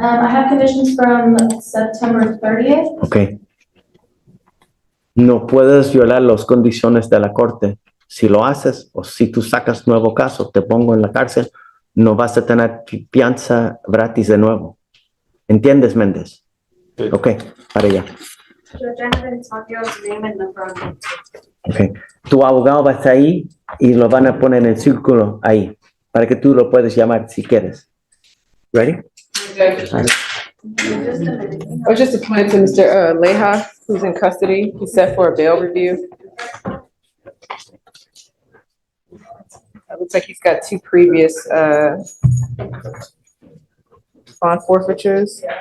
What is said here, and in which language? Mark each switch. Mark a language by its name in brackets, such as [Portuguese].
[English] I have conditions from September 30th. Ok. [Spanish] No puedes violar las condiciones de la corte. Si lo haces o si tú sacas nuevo caso, te pongo en la cárcel, no vas a tener fianza gratis de nuevo. ¿Entiendes, Méndez? Sí. Ok, para allá. [English] Judge, I haven't talked your name and number on it. Ok. [Spanish] Tu abogado va a estar ahí y lo van a poner en el círculo ahí para que tú lo puedes llamar si quieres. [English] Ready? I was just appointed to Mr. Leha, who's in custody. He's set for a bail review. It looks like he's got 2 previous bond forfeitures.